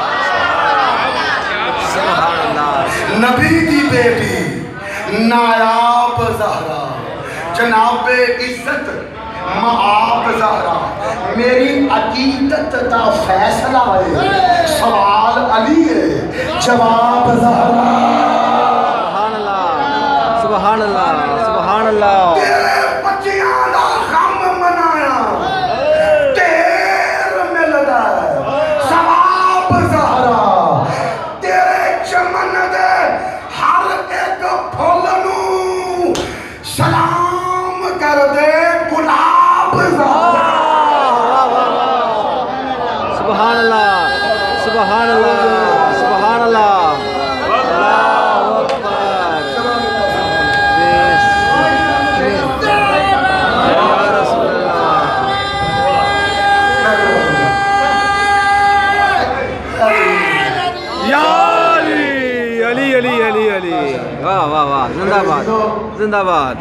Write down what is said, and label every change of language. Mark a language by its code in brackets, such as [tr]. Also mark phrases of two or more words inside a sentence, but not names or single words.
[ar] سبحان الله [ur] نبی کی بیٹی نایاب زہرا جنابِ عزت مآب زہرا. میری عقیدت کا فیصلہ ہے، سوال علی ہے جواب زہرا. [ar] سبحان الله سبحان الله سبحان الله. [pa] تیرے بچیاں دا غم منایا تیر ملدا ثواب زہرا. چمن دے ہر اک پھول نوں سلام کر دے گلاب زہرا. [ar] سبحان الله سبحان الله سبحان الله. الله أكبر۔ يا رسول الله. [ur] یا علی علی علی علی واہ واہ واہ، زندہ باد زندہ باد.